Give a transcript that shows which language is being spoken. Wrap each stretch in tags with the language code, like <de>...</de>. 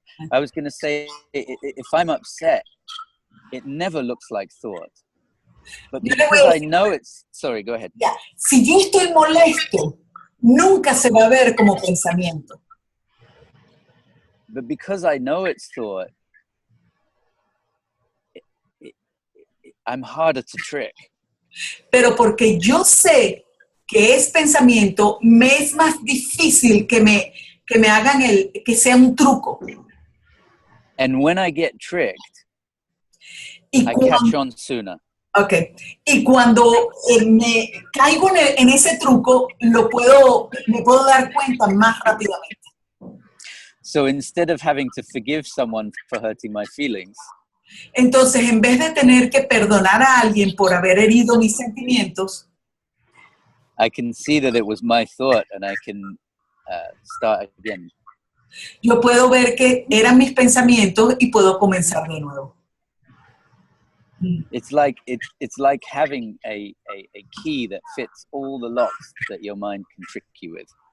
<en>I was going to say, if I'm upset, it never looks like thought. But because I know it's... Sorry, go ahead. Yeah.</en> <es>Si yo estoy molesto, nunca se va a ver como pensamiento.</es> <en>But because I know it's thought, I'm harder to trick.</en> <es>Pero porque yo sé que es pensamiento, me es más difícil que me hagan que sea un truco.</es> <en>And when I get tricked, I catch on sooner. Okay.</en> <es>Y cuando me caigo en ese truco, me puedo dar cuenta más rápidamente.</es> <en>So instead of having to forgive someone for hurting my feelings,</en> <es>entonces, en vez de tener que perdonar a alguien por haber herido mis sentimientos,</es> <en>I can see that it was my thought and I can start again.</en> <es>Yo puedo ver que eran mis pensamientos y puedo comenzar de nuevo.</es> <en>It's like having a key that fits all the locks that your mind can trick you with.</en>